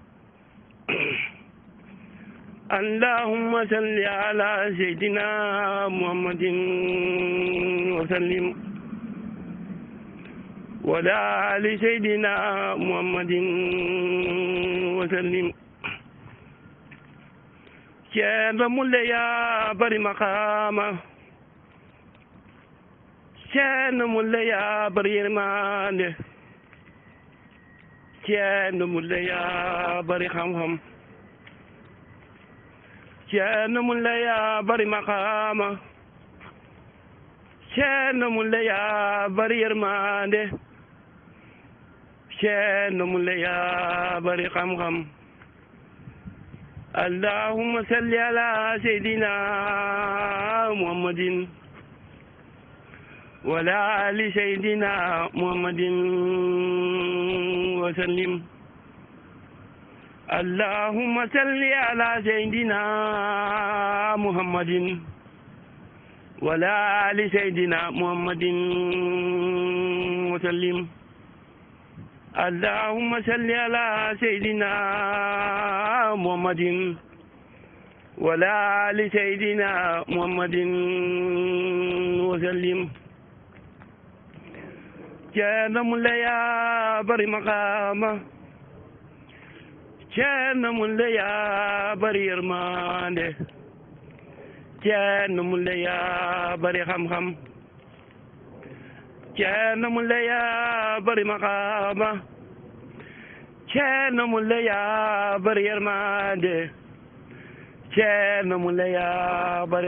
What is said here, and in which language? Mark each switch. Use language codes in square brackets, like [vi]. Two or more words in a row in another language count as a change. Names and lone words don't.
[ar] اللهم صل على سيدنا محمد وسلم ولا آل سيدنا محمد وسلم [wo] ceerno mulle yaa bari maqaama ceerno mulle yaa bari yërmande ceerno mulle yaa bari xam-xam ceerno mulle yaa bari maqaama ceerno mulle yaa bari yërmande ceerno mulle yaa bari xam-xam [ar] اللهم صل على سيدنا محمد وعلى آل سيدنا محمد وسلم اللهم صل على سيدنا محمد وعلى آل سيدنا محمد وسلم اللهم صل على سيدنا محمد وعلى آل سيدنا محمد وسلم [wo] ceerno mulle yaa bari maqaama ceerno mulle yaa bari yërmande ceerno mulle yaa bari xam-xam ceerno mulle yaa bari maqaama ceerno mulle yaa bari yërmande ceerno mulle yaa bari